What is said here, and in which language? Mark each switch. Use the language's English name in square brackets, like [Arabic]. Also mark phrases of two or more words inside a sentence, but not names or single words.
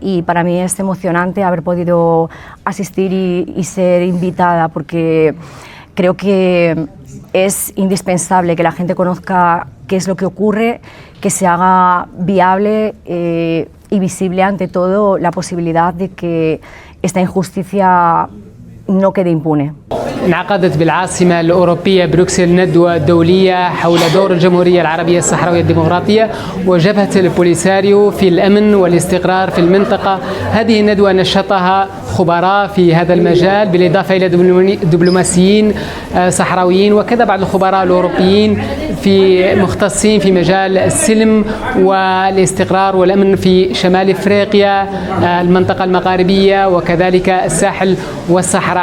[Spanish] Y para mí es emocionante haber podido asistir y ser invitada, porque creo que es indispensable que la gente conozca qué es lo que ocurre, que se haga viable y visible ante todo la posibilidad de que esta injusticia no quede impune. [Arabic] انعقدت بالعاصمة الأوروبية بروكسل ندوة دولية حول دور الجمهورية العربية الصحراوية الديمقراطية وجبهة البوليساريو في الأمن والاستقرار في المنطقة. هذه الندوة نشطها خبراء في هذا المجال بالإضافة إلى دبلوماسيين صحراويين وكذا بعض الخبراء الأوروبيين مختصين في مجال السلم والاستقرار والأمن في شمال إفريقيا، المنطقة المغاربية وكذلك الساحل والصحراء.